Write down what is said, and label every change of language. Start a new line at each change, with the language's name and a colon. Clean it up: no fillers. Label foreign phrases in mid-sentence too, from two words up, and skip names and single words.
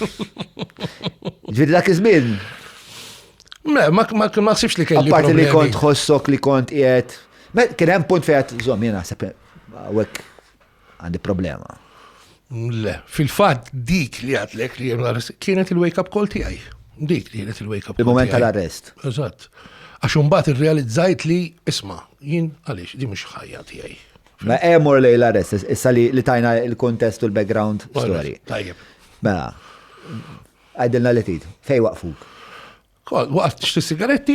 Maltese: Ġifieri dak iż-żmien. Ma ħsibx li kelli. Apparti li kont ħossok li kont qiegħed. Kien hemm punt fejn żomm jiena naħseb hawnhekk għandi problema. Le, fil-fatt dik li għadlek li kienet il-
English: wake up call
Maltese: tiegħi. Dik li kienet il-
English: wake up call.
Maltese: Il-moment tal-arrest. Eżatt. Għax imbagħad irrealizzajt li isma' jien għaliex di mhux ħajja tiegħi. Ma emor lej l-arrest, issa li tajna il-kontest u l-background story. Tajjeb. Mela, għajdilna li tid, fej waqfuk? Waqt nixtri sigaretti?